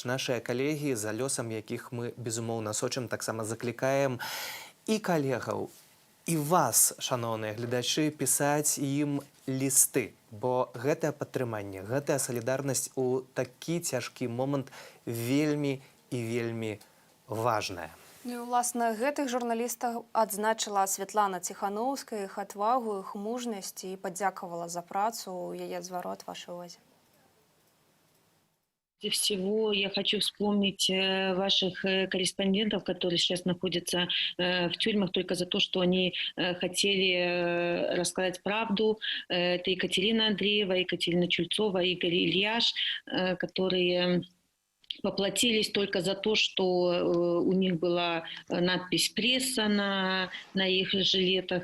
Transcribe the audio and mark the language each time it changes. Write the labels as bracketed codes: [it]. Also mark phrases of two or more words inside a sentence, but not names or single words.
[be] Нашыя калегі, за лёсам якіх мы, безумоўна, сочым, таксама заклікаем і калегаў, і вас, шаноўныя гледачы, пісаць ім лісты, бо гэтае падтрыманне, гэтая салідарнасць у такі цяжкі момант вельмі і вельмі важная. Ну і, уласна, гэтых журналістаў адзначыла Святлана Ціхановская, іх адвагу, іх мужнасць і падзякавала за працу, яе зварот вашай увазе. [ru] Прежде всего, я хочу вспомнить ваших корреспондентов, которые сейчас находятся в тюрьмах только за то, что они хотели рассказать правду. Это Екатерина Андреева, Екатерина Чульцова, Игорь Ильяш, которые поплатились только за то, что у них была надпись «Пресса» на их жилетах.